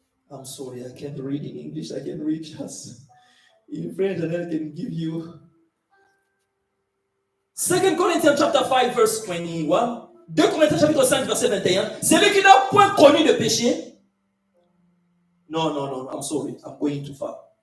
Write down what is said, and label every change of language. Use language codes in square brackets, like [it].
[en] I'm sorry, I can't read in English. I can read just in French, and I can give you 2 Corinthians chapter 5, verse 21. [fr] 2 Corinthiens chapitre 5, verset 21. Celui qui n'a point connu de péché. [en] Non, I'm sorry, I'm going too far.